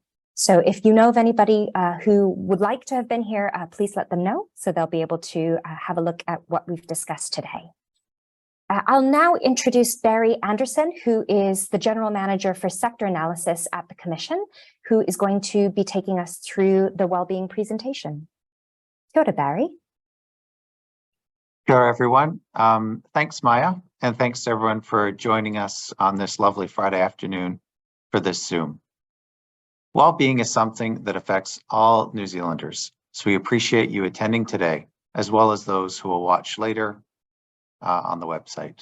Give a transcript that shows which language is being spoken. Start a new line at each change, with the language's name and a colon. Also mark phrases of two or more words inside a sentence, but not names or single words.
English: So if you know of anybody who would like to have been here, please let them know so they'll be able to have a look at what we've discussed today. I'll now introduce Barry Anderson, who is the General Manager for Sector Analysis at the Commission, who is going to be taking us through the Wellbeing presentation.
Māori: Kia ora, Barry. Kia ora,
English: everyone. Thanks, Maya, and thanks to everyone for joining us on this lovely Friday afternoon for this Zoom. Wellbeing is something that affects all New Zealanders, so we appreciate you attending today, as well as those who will watch later on the website.